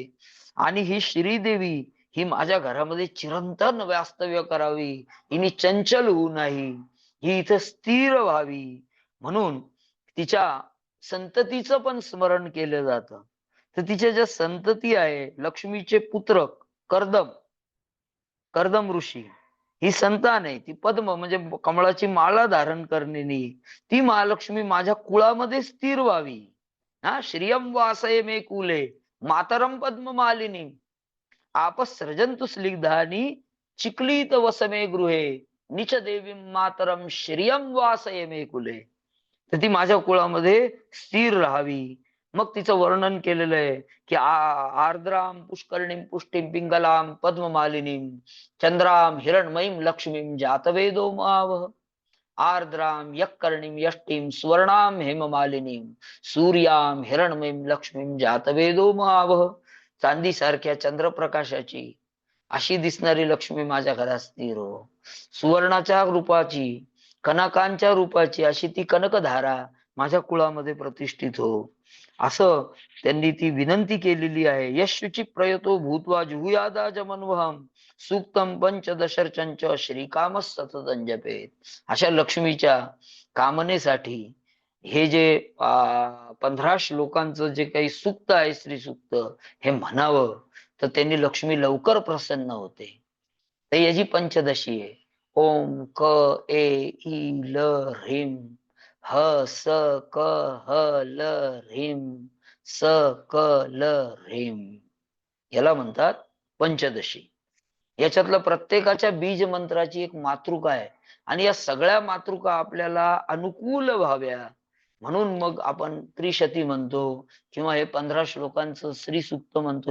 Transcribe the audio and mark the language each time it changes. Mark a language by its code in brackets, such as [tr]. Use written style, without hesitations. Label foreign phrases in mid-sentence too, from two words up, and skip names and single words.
[mr] आणि ही श्रीदेवी ही माझ्या घरामध्ये चिरंतन वास्तव्य करावी, हिने चंचल होऊ नाही, ही इथं स्थिर व्हावी, म्हणून तिच्या संततीचं पण स्मरण केलं जातं. तर तिच्या ज्या संतती आहे, लक्ष्मीचे पुत्र कर्दम ऋषी ही संतान आहे, ती पद्म म्हणजे कमळाची माळा धारण करणे, ती महालक्ष्मी माझ्या कुळामध्ये स्थिर व्हावी. [sa] श्रियम वासये मे कुले मातरम पद्म मालिनी आपसृजंतु स्निग्धानी चिक्लीत वसमे गृहे निच देवी मातरम श्रियम वासये मे कुले. [mr] तर ती माझ्या कुळामध्ये स्थिर राहावी. मग तिचं वर्णन केलेलं आहे की [sa] आर्द्राम पुष्करणीम पुष्टीम पिंगलाम पद्ममालिनीम चंद्राम हिरणमयीम लक्ष्मीम जातवेदो मावह आर्द्राम यक्कर्णीम यष्टीम स्वर्णाम हेममालिनीम सूर्याम हिरणमयीम लक्ष्मीम जातवेदो मावह. [mr] चांदी सारख्या चंद्रप्रकाशाची अशी दिसणारी लक्ष्मी माझ्या घरात स्थिर हो. सुवर्णाच्या रूपाची, कनकांच्या रूपाची अशी ती कनकधारा माझ्या कुळामध्ये प्रतिष्ठित हो. असं त्यांनी ती विनंती केलेली आहे. [sa] यशुची प्रयतो भूत्वा जुहुयादा जमन्वहम सूक्तम पंचदशर्चंच श्रीकामस सततं जपेत. [mr] अशा लक्ष्मीच्या कामनेसाठी हे जे 15 श्लोकांचं जे काही सूक्त आहे, श्री सूक्त, हे म्हणावं तर त्यांनी लक्ष्मी लवकर प्रसन्न होते. तर याची पंचदशी आहे. [sa] ओम क ए ई ल ह्रीम ह स क ह ल ह्रीम स क ल ह्रीम, [mr] याला म्हणतात पंचदशी. याच्यातलं प्रत्येकाच्या बीज मंत्राची एक मातृका आहे आणि या सगळ्या मातृका आपल्याला अनुकूल व्हाव्या म्हणून मग आपण त्रिशती म्हणतो किंवा हे 15 श्लोकांचं श्री सूक्त म्हणतो.